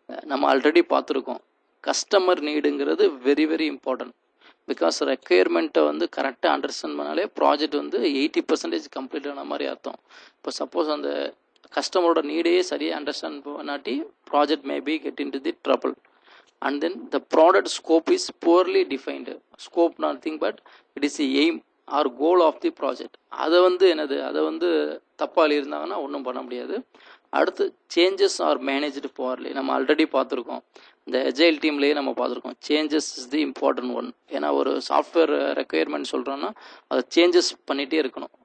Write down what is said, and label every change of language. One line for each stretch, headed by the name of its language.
Tamil: நம்ம ஆல்ரெடி பார்த்துருக்கோம் customer நீடுங்கிறது very very important. Because ரெக்குயர்மெண்ட்டை வந்து கரெக்டாக அண்டர்ஸ்டாண்ட் பண்ணாலே ப்ராஜெக்ட் வந்து 80% கம்ப்ளீட் ஆன மாதிரி அர்த்தம். இப்போ சப்போஸ் அந்த கஸ்டமரோட நீடே சரியாக understand பண்ணாட்டி project
English: Maybe get into the trouble. And then the product scope is poorly defined. Scope nothing but it is the aim or goal of the project.
Tamil: அதை என்னது அதை தப்பாக இருந்தாங்கன்னா ஒன்றும் பண்ண முடியாது. அடுத்து
English: Changes are managed poorly.
Tamil: நம்ம ஆல்ரெடி பார்த்துருக்கோம், இந்த எஜைல் டீம்லேயே நம்ம பார்த்துருக்கோம்.
English: Changes is the important one.
Tamil: ஏன்னா ஒரு சாஃப்ட்வேர் ரெக்குயர்மெண்ட் சொல்கிறோன்னா அதை சேஞ்சஸ் பண்ணிகிட்டே இருக்கணும்.